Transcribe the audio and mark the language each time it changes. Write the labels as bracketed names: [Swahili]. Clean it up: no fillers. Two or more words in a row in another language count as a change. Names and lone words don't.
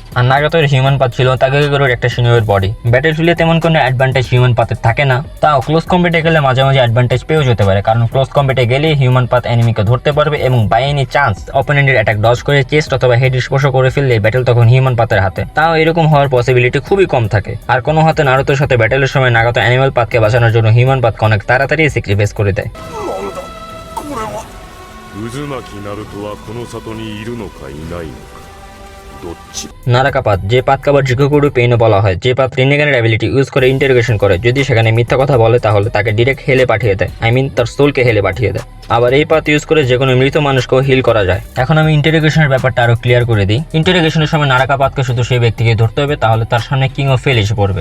[Bangla] আর নাগাতোর হিউম্যান পাথ ছিল তাকাগিগোরোর একটা [English] senior body. [Bangla] ব্যাটেলফিল্ডে তেমন কোনো অ্যাডভান্টেজ হিউম্যান পাথের থাকে না, তাও [English] close combat [Bangla] গেলে মাঝে মাঝে অ্যাডভান্টেজ পেয়েও যেতে পারে, কারণ [English] close combat [Bangla] গেলে হিউম্যান পাথ এনিমিকে ধরতে পারবে এবং [English] by any chance opponent's attack dodge [Bangla] করে চেস্ট অথবা হেড স্পর্শ করে ফেললে ব্যাটেল তখন হিউম্যান পাথের হাতে। তাও এরকম হওয়ার পসিবিলিটি খুবই কম থাকে। আর কোনো হাতে নারুতোর সাথে ব্যাটেলের সময় নাগাতো অ্যানিমাল পাথকে বাঁচানোর জন্য হিউম্যান পাথকে অনেক তাড়াতাড়ি স্যাক্রিফাইস করে দেয়। [Japanese] 渦巻ナルトはこの里にいるのかいないのかどっち。 [Bangla] নারাকা পাথ, যে পাথকে আবার জিগোকুরু পেইনও বলা হয়, যে পাথ রিনেগানের [English] ability use [Bangla] করে ইন্টারোগেশন করে। যদি সেখানে মিথ্যা কথা বলে তাহলে তাকে ডিরেক্ট হেলে পাঠিয়ে দেয়, তার সোলকে হেলে পাঠিয়ে দেয়। আবার এই পাথ ইউজ করে যে কোনো মৃত মানুষকেও হিল করা যায়। এখন আমি ইন্টারোগেশনের ব্যাপারটা আরো ক্লিয়ার করে দিই। ইন্টারোগেশনের সময় নারাকা পাথকে শুধু সেই ব্যক্তিকে ধরতে হবে, তাহলে তার সামনে [English] King of Hell [Bangla] এসে পড়বে।